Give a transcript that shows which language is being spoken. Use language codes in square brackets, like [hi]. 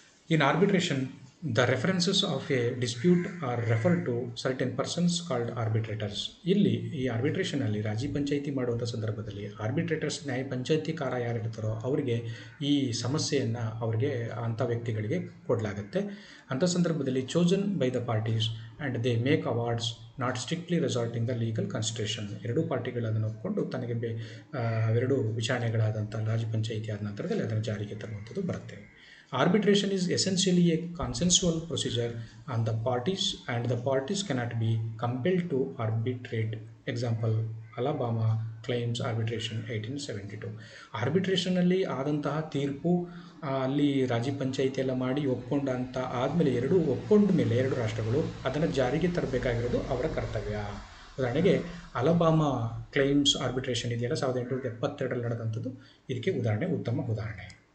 [en] In arbitration, the references of a dispute are referred to certain persons called arbitrators. [kn] ಇಲ್ಲಿ ಈ ಆರ್ಬಿಟ್ರೇಷನಲ್ಲಿ ರಾಜಿ ಪಂಚಾಯಿತಿ ಮಾಡುವಂಥ ಸಂದರ್ಭದಲ್ಲಿ ಆರ್ಬಿಟ್ರೇಟರ್ಸ್ ನ್ಯಾಯ ಪಂಚಾಯಿತಿಕಾರ ಯಾರಿರ್ತಾರೋ ಅವರಿಗೆ ಈ ಸಮಸ್ಯೆಯನ್ನು ಅಂಥ ವ್ಯಕ್ತಿಗಳಿಗೆ ಕೊಡಲಾಗುತ್ತೆ. ಅಂಥ ಸಂದರ್ಭದಲ್ಲಿ [en] Chosen by the parties and they make awards not strictly resorting the legal constitution. [kn] ಎರಡೂ ಪಾರ್ಟಿಗಳು ಅದನ್ನು ಒಪ್ಪಿಕೊಂಡು ತನಗೆ ಅವೆರಡು ವಿಚಾರಣೆಗಳಾದಂಥ ರಾಜಿ ಪಂಚಾಯಿತಿ ಆದ ನಂತರದಲ್ಲಿ ಅದನ್ನು ಜಾರಿಗೆ ತರುವಂಥದ್ದು ಬರುತ್ತೆ. [en] Arbitration is essentially a consensual procedure on the parties and the parties cannot be compelled to arbitrate. Example, Alabama Claims Arbitration 1872. [kn] ಆರ್ಬಿಟ್ರೇಷನಲ್ಲಿ ಆದಂತಹ ತೀರ್ಪು ಅಲ್ಲಿ ರಾಜಿ ಪಂಚಾಯಿತಿ ಎಲ್ಲ ಮಾಡಿ ಒಪ್ಕೊಂಡಂತ ಆದಮೇಲೆ ಒಪ್ಕೊಂಡ ಮೇಲೆ ಎರಡು ರಾಷ್ಟ್ರಗಳು ಅದನ್ನು ಜಾರಿಗೆ ತರಬೇಕಾಗಿರೋದು ಅವರ ಕರ್ತವ್ಯ. ಉದಾಹರಣೆಗೆ ಅಲಬಾಮಾ ಕ್ಲೈಮ್ಸ್ ಆರ್ಬಿಟ್ರೇಷನ್ ಇದೆಯಲ್ಲ 1872 ನಡೆದಂಥದ್ದು ಇದಕ್ಕೆ ಉತ್ತಮ ಉದಾಹರಣೆ.